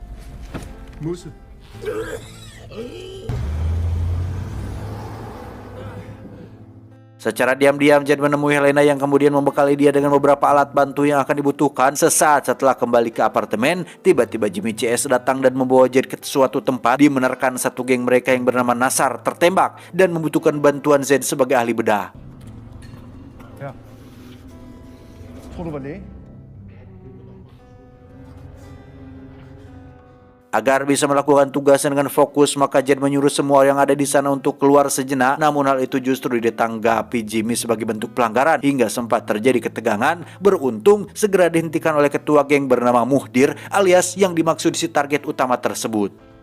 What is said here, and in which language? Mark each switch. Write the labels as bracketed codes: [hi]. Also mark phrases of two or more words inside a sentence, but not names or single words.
[id] Secara diam-diam Jed menemui Helena yang kemudian membekali dia dengan beberapa alat bantu yang akan dibutuhkan. Sesaat setelah kembali ke apartemen, tiba-tiba Jimmy CS datang dan membawa Jed ke suatu tempat di mana rekan satu geng mereka yang bernama Nasar tertembak dan membutuhkan bantuan Jed sebagai ahli bedah. [da] Ja. Tror du var læge? [id] Agar bisa melakukan tugasnya dengan fokus, maka Jed menyuruh semua yang ada di sana untuk keluar sejenak. Namun hal itu justru ditanggapi Jimmy sebagai bentuk pelanggaran hingga sempat terjadi ketegangan. Beruntung segera dihentikan oleh ketua geng bernama Muhdir alias yang dimaksud si target utama tersebut.